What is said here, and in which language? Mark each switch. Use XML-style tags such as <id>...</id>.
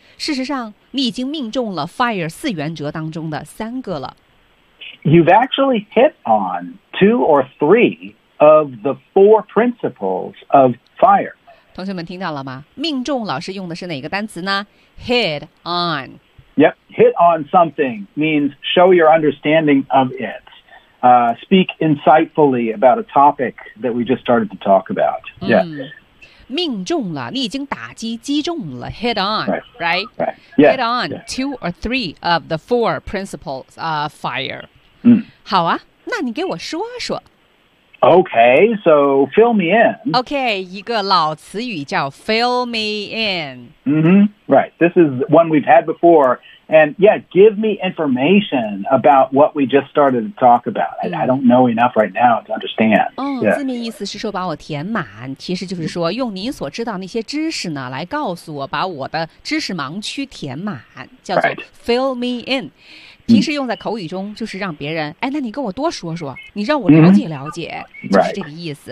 <zh>事实上你已经命中了 FIRE 四原则当中的三个了</zh> <en>You've actually hit on two or three of the four principles of FIRE.</en> <zh>同学们听到了吗？命中老师用的是哪个单词呢？</zh> <en>Hit on. Yep, hit on something means show your understanding of it. Speak insightfully about a topic that we just started to talk about. Yeah.、</en> <zh>嗯命中了，你已经打击击中了 ，</zh> <en>hit on, right? Right. Yeah, hit on、 yeah. two or three of the four principles of fire.</en> <zh>嗯，好啊，那你给我说说。</zh> <en>Okay, so fill me in.</en> <zh>Okay, 一个老词语叫</zh> <en>fill me in. Mm-hmm. Right. This is one we've had before, and yeah, give me information about what we just started to talk about.、Mm-hmm. I don't know enough right now to understand. Oh,、 yeah.</en> <zh>字面意思是说把我填满，其实就是说用您所知道那些知识呢来告诉我把我的知识盲区填满，叫做</zh> <en>fill me in.、 Right.</en> <zh>平时用在口语中就是让别人、mm-hmm. 哎那你跟我多说说你让我了解了解、 mm-hmm. 就是这个意思、</zh>